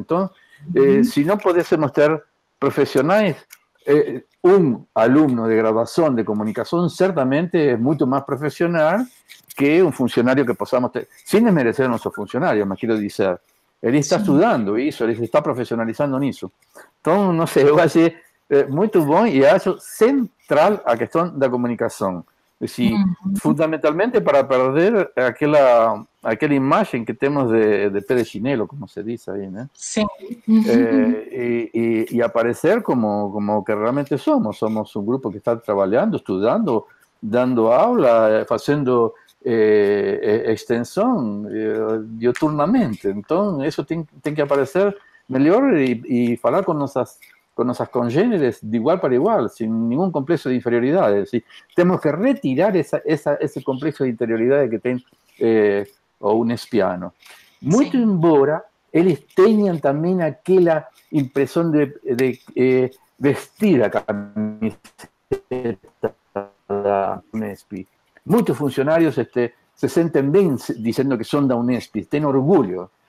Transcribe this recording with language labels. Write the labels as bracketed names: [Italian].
[Spanish] Entonces, si no pudiésemos tener profesionales, un alumno de graduación de comunicación ciertamente es mucho más profesional que un funcionario que podamos tener, sin desmerecer a nuestros funcionarios, me quiero decir. Él está estudiando eso, él se está profesionalizando en eso. Entonces, no sé, [Portuguese] eu achei muito bom e acho central a questão da comunicação. Assim, fundamentalmente para perder aquela imagem que temos de pé de chinelo, como se diz aí, né? Sim. E aparecer como que realmente somos um grupo que está trabalhando, estudando, dando aula, fazendo extensão diuturnamente. Então, isso tem que aparecer melhor e falar com nossas congéneres de igual para igual, [Spanish] sin ningún complejo de inferioridad. Es decir, tenemos que retirar ese complejo de interioridad que tiene o [Portuguese] unespiano. Muito Sim. embora eles tenham também aquela impressão de vestir a camiseta da Unesp. Muitos funcionários se sentem bem dizendo que são da Unesp, têm orgulho.